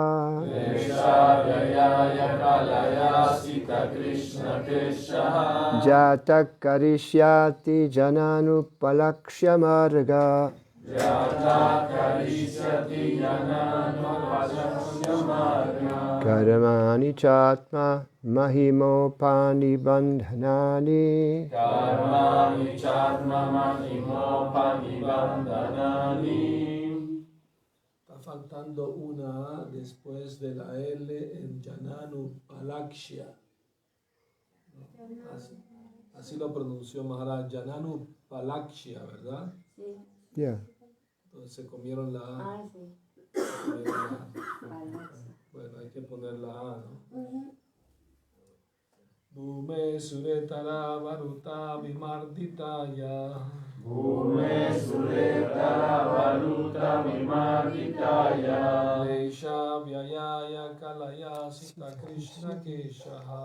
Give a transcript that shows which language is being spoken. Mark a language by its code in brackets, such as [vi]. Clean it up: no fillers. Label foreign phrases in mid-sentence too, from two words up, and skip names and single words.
[sa] जात करिष्यति जनानुपलक्ष्य मार्ग. कर्माणि चात्म महिमोपनि बन्धनानि. [es] Está faltando una A después de la L en [sa] जनानु पलक्ष्य. [es] Así lo pronunció Maharaj, [sa] जनानु पलक्ष्य, [es] ¿verdad? Sí. Yeah. Entonces se comieron la A. Ah, sí. Bueno, hay que poner la A, ¿no? [sa] भूमेः सुरेतर वरूत विमर्दिताया. क्लेश व्ययाय कलयासित कृष्ण केशः.